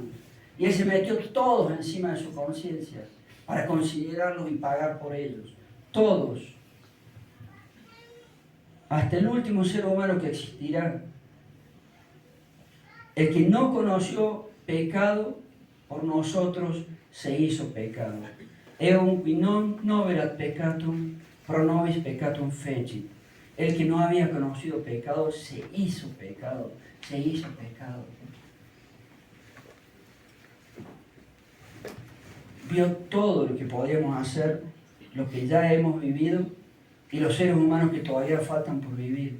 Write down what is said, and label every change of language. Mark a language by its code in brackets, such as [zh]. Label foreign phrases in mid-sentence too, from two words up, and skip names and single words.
[es] Y Él se metió todos encima de su conciencia para considerarlos y pagar por ellos. Todos. Hasta el último ser humano que existirá. El que no conoció pecado por nosotros se hizo pecado. [la] Eum qui non noverat peccatum pro nobis peccatum fecit. [es] El que no había conocido pecado se hizo pecado. Vio todo lo que podíamos hacer, lo que ya hemos vivido y los seres humanos que todavía faltan por vivir.